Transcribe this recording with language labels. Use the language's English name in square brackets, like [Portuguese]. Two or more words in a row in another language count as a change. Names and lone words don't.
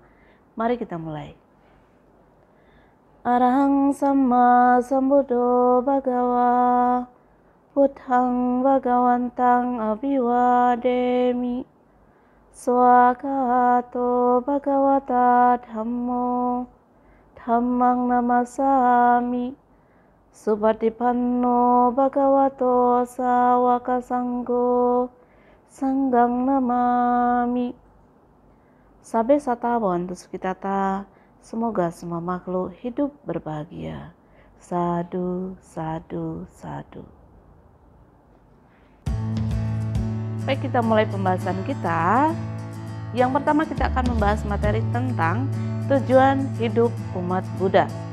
[Indonesian] Mari kita mulai. [Pali] Arahang Sama Sambuddho Bhagava Buddhang Bhagawantang Abhiwademi Swakato Bhagavata Dhammo Dhammang Namasami Subhatipanno Bhagavato Sawaka Sanggo Sanggang Namami. Sabe sata bantu sukitata, [Indonesian] semoga semua makhluk hidup berbahagia. [Pali] Sadu, sadu, sadu. [Indonesian] Baik, kita mulai pembahasan kita. Yang pertama kita akan membahas materi tentang tujuan hidup umat Buddha.